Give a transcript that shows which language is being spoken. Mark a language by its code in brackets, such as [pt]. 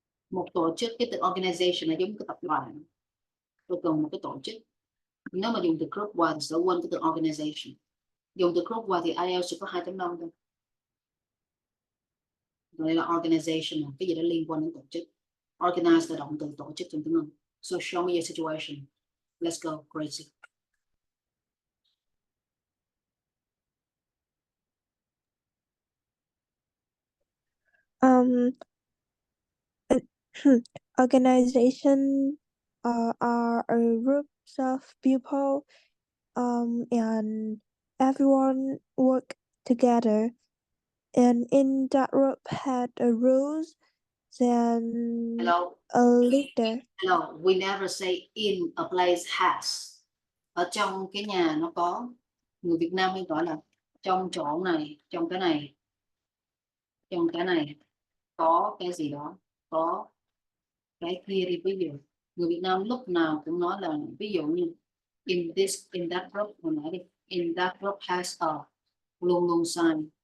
[vi] Một tổ chức, cái từ organization là giống cái tập đoàn. Tôi cần một cái tổ chức. Nếu mà dùng từ group qua thì sẽ quên cái từ organization. Dùng từ group qua thì IELTS chỉ có 2.5 thôi. Đây là organization, cái gì đó liên quan đến tổ chức. Organize là động từ tổ chức trong tiếng Anh. [en] So show me your situation. Let's go, Gracie. Organization are a groups of people, and everyone work together and in that group had a rules then Hello, a leader. hello. We never say in a place has. [vi] Ở trong cái nhà nó có. Người Việt Nam hay gọi là trong chỗ này, trong cái này, trong cái này có cái gì đó, có cái kia đi. Ví dụ người Việt Nam lúc nào cũng nói là ví dụ như [en] in this, in that group, [vi] hồi nãy đi, [en] in that group has a, [vi] luôn luôn sai.